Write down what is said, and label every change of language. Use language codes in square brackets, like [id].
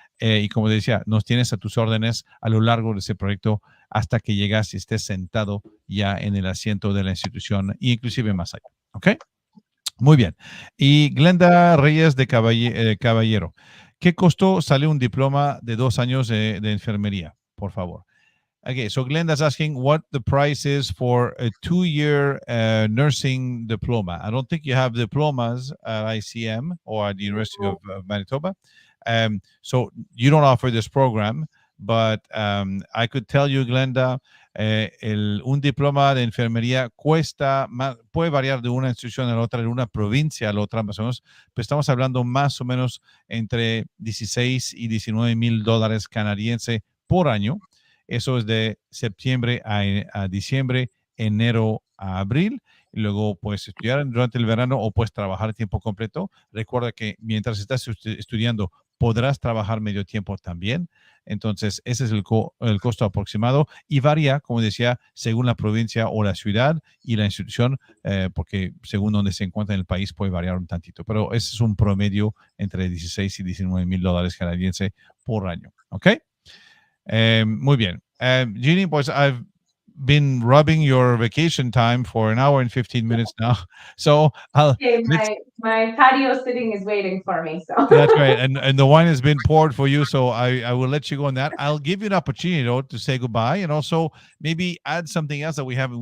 [es] Y como decía, nos tienes a tus órdenes a lo largo de ese proyecto hasta que llegas y estés sentado ya en el asiento de la institución e inclusive más allá. ¿Ok? Muy bien. Y Glenda Reyes de Caballero, ¿qué costó sale un diploma de 2 años de enfermería? Por favor. [en] Okay, so Glenda's asking what the price is for a 2-year nursing diploma. I don't think you have diplomas at ICM or at the University of Manitoba. So you don't offer this program, but I could tell you, [es] Glenda, un diploma de enfermería cuesta, puede variar de una institución a la otra, de una provincia a la otra, más o menos, pero estamos hablando más o menos entre 16 y 19 mil dólares canadienses por año. Eso es de septiembre a diciembre, enero a abril. Y luego puedes estudiar durante el verano o puedes trabajar a tiempo completo. Recuerda que mientras estás estudiando podrás trabajar medio tiempo también. Entonces, ese es el costo aproximado y varía, como decía, según la provincia o la ciudad y la institución, porque según donde se encuentra en el país puede variar un tantito. Pero ese es un promedio entre 16 y 19 mil dólares canadienses por año. ¿Ok? Muy bien. [en] Jeannie, pues I've been rubbing your vacation time for an hour and 15 minutes now. So my patio sitting is waiting for me. So that's right. And the wine has been poured for you. So I will let you go on that. I'll give you an opportunity though, to say goodbye and also maybe add something else that we haven't.